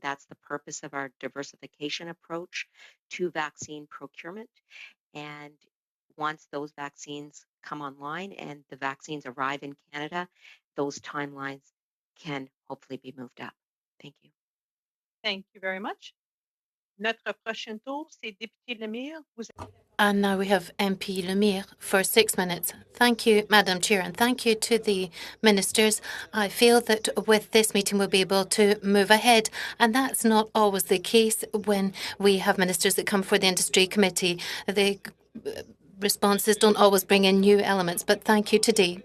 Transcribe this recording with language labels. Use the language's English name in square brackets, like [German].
[English] That's the purpose of our diversification approach to vaccine procurement. And once those vaccines come online and the vaccines arrive in Canada, those timelines can hopefully be moved up. Thank you. Thank you very much. [French] Notre prochain tour, c'est député Lemire. [English] And now we have MP Lemire for 6 minutes. Thank you, Madam Chair, and thank you to the ministers. I feel that with this meeting we'll be able to move ahead, and that's not always the case when we have ministers that come for the Industry Committee. The responses don't always bring in new elements, but thank you today.